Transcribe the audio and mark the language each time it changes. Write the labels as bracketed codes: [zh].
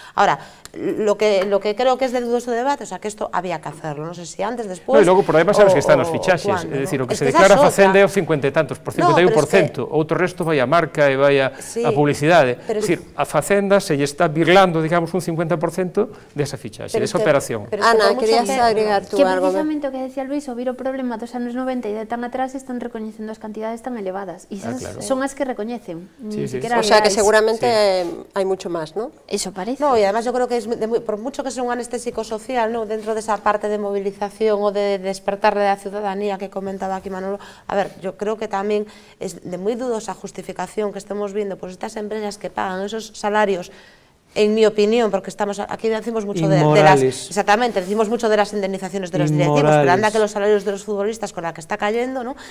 [es] Ahora, lo que creo que es de dudoso debate, o sea, que esto había que hacerlo, no sé si antes, después... [gl] No, e logo, por además, sabes que están os fichaxes, é dicir, o que se declara a Facenda é o 50 e tantos, por 51%, outro resto vai a marca e vai a publicidade, é dicir, a Facenda se lle está birlando, digamos, un 50% desa fichaxe, desa operación. [es] Ana, querías agregar tú algo? [gl] Que precisamente o que decía Luis, o vir o problema dos anos 90 e de tan atrás están recoñecendo as cantidades tan elevadas, e son as que recoñecen. [es] O sea que seguramente hay mucho más, ¿no? Eso parece. No, y además yo creo que por mucho que sea un anestésico social, ¿no?, dentro de esa parte de movilización o de despertar de la ciudadanía que comentaba aquí Manolo, a ver, yo creo que también es de muy dudosa justificación que estemos viendo pues estas empresas que pagan esos salarios, en mi opinión, porque estamos aquí decimos mucho de las, exactamente, decimos mucho de las indemnizaciones de los directivos, pero anda que los salarios de los futbolistas con la que está cayendo, ¿no?